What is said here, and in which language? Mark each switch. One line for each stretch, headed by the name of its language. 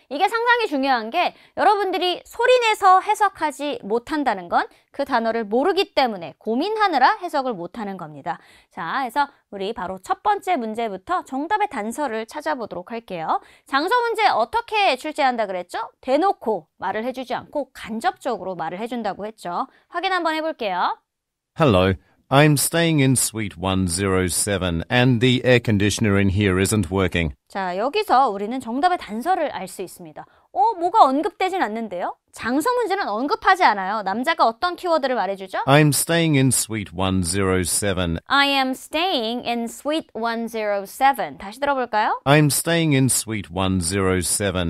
Korean: 이게 상당히 중요한 게 여러분들이 소리내서 해석하지 못한다는 건 그 단어를 모르기 때문에 고민하느라 해석을 못하는 겁니다. 자, 그래서 우리 바로 첫 번째 문제부터 정답의 단서를 찾아보도록 할게요. 장소 문제 어떻게 출제한다 그랬죠? 대놓고 말을 해주지 않고 간접적으로 말을 해준다고 했죠. 확인 한번 해볼게요.
English: Hello, I'm staying in Suite 107 and the air conditioner in here isn't working.
Korean: 자, 여기서 우리는 정답의 단서를 알 수 있습니다. 뭐가 언급되진 않는데요? 장소 문제는 언급하지 않아요. 남자가 어떤 키워드를 말해주죠?
English: I'm staying in Suite 107. I am staying in Suite 107.
Korean: 다시 들어볼까요?
English: I'm staying in Suite 107.